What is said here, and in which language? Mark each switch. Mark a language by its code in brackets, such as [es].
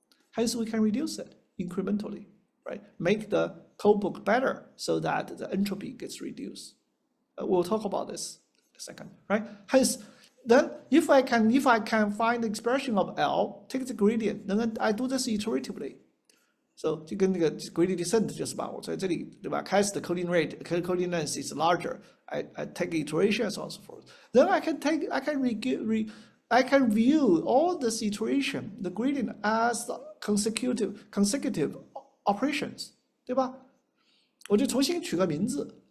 [en] Hence, we can reduce it incrementally, right? Make the codebook better so that the entropy gets reduced. We'll talk about this in a second, right? Hence, then if I can find the expression of L, take the gradient, then I do this iteratively. [zh] So 就跟那个 gradient descent 就是吧，我在这里对吧？开始的 [en] coding rate, coding length is larger. I take iteration and so on and so forth. Then I can view all this iteration, the gradient as consecutive operations, [zh] 对吧？我就重新取个名字。